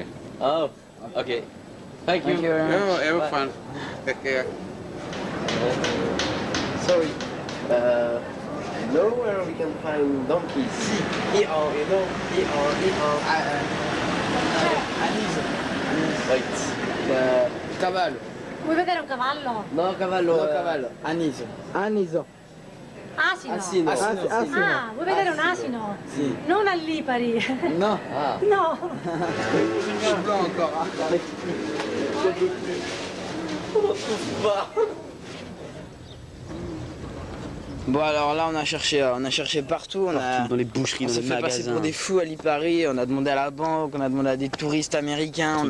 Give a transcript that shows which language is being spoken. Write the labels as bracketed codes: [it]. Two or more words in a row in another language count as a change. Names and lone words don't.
[en] Oh. Okay. Thank you. No, have fun. Take care. Sorry. Know where we can find donkeys? Here, you know, here. Wait. [it] Cavallo. Vuoi vedere un cavallo? No, cavallo. No, cavallo. Aniso. Aniso. Asino. Asino. Asino. Ah, vuoi vedere un asino? Sì. Non a Lipari. No. Ah. No. [fr] Non encore. Bon alors là on a cherché partout, Dans les boucheries, on dans s'est les fait passer magasins. pour des fous à Lipari, on a demandé à la banque, on a demandé à des touristes américains, on a